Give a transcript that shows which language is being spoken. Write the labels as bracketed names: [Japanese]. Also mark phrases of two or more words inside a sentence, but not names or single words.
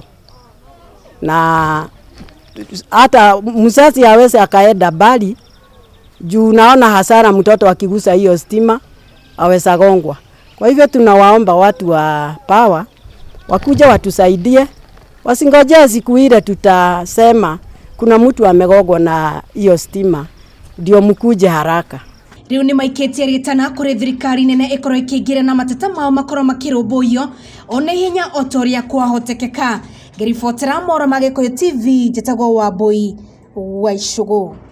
[Swahili] Na hata mzazi hawezi akaenda bali juu naona hasara mtoto akigusa hiyo stima aweza gongwa. Kwa hivyo tunawaomba watu wa Power wakuja watusaidie, wasingojea siku ile tutasema kuna mtu amegongwa na hiyo stima ndio mkuje haraka. [Kikuyu] Riu ni maiketie ritana kuri thirikari nene ikorwo ikiingira na mateta mao makorwo makirumbuyo ona ihenya otoria kwahotekeka. Ngiribotera Mohoro ma Gikuyu TV, njitagwo Wambui wa Icugu.